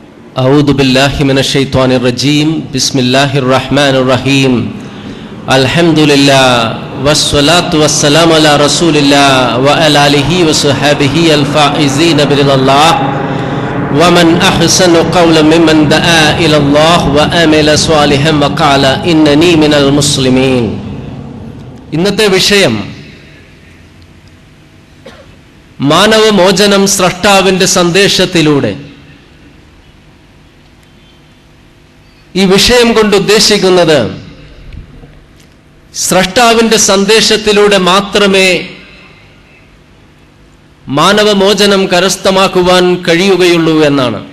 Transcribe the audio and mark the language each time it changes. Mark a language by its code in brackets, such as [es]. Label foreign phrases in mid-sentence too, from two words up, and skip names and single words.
[ar] أعوذ بالله من الشيطان الرجيم بسم الله الرحمن الرحيم الحمد لله والصلاة والسلام على رسول الله وعلى آله وصحبه الفائزين برضا الله ومن أحسن قولا ممن دعا إلى الله وعمل صالحا وقال إنني من المسلمين. [ml] ഇന്നത്തെ വിഷയം മാനവമോചനം സ്രഷ്ടാവിന്റെ സന്ദേശത്തിലൂടെ. ഈ വിഷയം കൊണ്ട് ഉദ്ദേശിക്കുന്നത് സ്രഷ്ടാവിന്റെ സന്ദേശത്തിലൂടെ മാത്രമേ മാനവമോചനം കരസ്ഥമാക്കുവാൻ കഴിയുകയുള്ളൂ എന്നാണ്.